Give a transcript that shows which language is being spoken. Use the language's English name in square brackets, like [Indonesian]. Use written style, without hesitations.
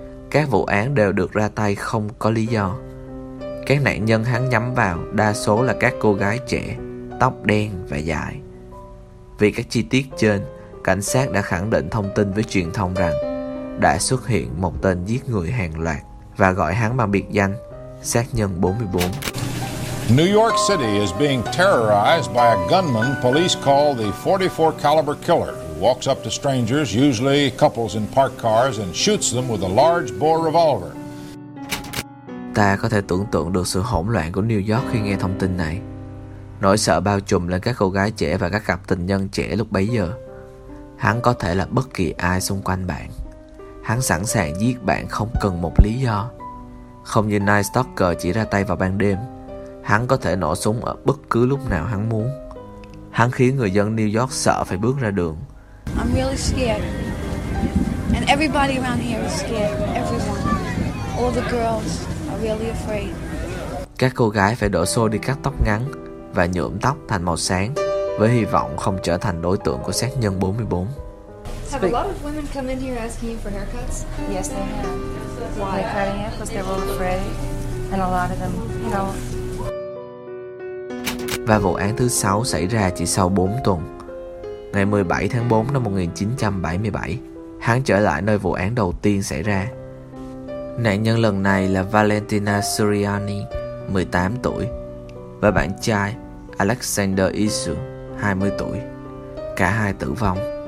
[Vietnamese] Các vụ án đều được ra tay không có lý do. Các nạn nhân hắn nhắm vào đa số là các cô gái trẻ, tóc đen và dài. Vì các chi tiết trên, cảnh sát đã khẳng định thông tin với truyền thông rằng đã xuất hiện một tên giết người hàng loạt và gọi hắn bằng biệt danh sát nhân 44. [English] New York City is being terrorized by a gunman police call the 44 caliber killer. Walks up to strangers, usually couples in parked cars, and shoots them with a large bore revolver. [Vietnamese] Ta có thể tưởng tượng được sự hỗn loạn của New York khi nghe thông tin này. Nỗi sợ bao trùm lên các cô gái trẻ và các cặp tình nhân trẻ lúc bấy giờ. Hắn có thể là bất kỳ ai xung quanh bạn. Hắn sẵn sàng giết bạn không cần một lý do. Không như Night Stalker chỉ ra tay vào ban đêm, hắn có thể nổ súng ở bất cứ lúc nào hắn muốn. Hắn khiến người dân New York sợ phải bước ra đường. [English] I'm really scared, and everybody around here is scared. Everyone, all the girls are really afraid. [Vietnamese] Các cô gái phải đổ xô đi cắt tóc ngắn và nhuộm tóc thành màu sáng với hy vọng không trở thành đối tượng của sát nhân 44. [English] Have a lot of women come in here asking you for haircuts? Yes, they have. Why? They're cutting it because they're all afraid. And a lot of them, you know. [Vietnamese] Và vụ án thứ 6 xảy ra chỉ sau 4 tuần. Ngày 17 tháng 4 năm 1977, hắn trở lại nơi vụ án đầu tiên xảy ra. Nạn nhân lần này là Valentina Suriani, 18 tuổi, và bạn trai Alexander Isu, 20 tuổi. Cả hai tử vong.